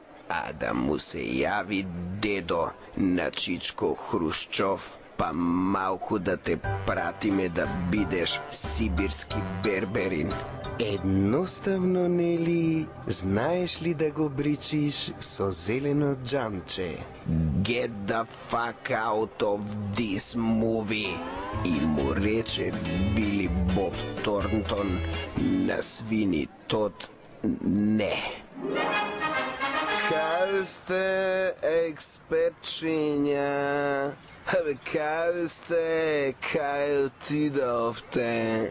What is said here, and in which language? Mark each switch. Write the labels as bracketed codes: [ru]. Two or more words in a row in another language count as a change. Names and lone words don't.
[mk] А да му се јави дедо на Чичко Хрушчов, па малку да те пратиме да бидеш сибирски берберин. Едноставно, нели, знаеш ли да го бричиш со зелено джамче? [en] Get the fuck out of this movie! [mk] И му рече Били Боб Торнтон на свини тот не. Каде сте, експертчиња? Каде сте, кај отидовте?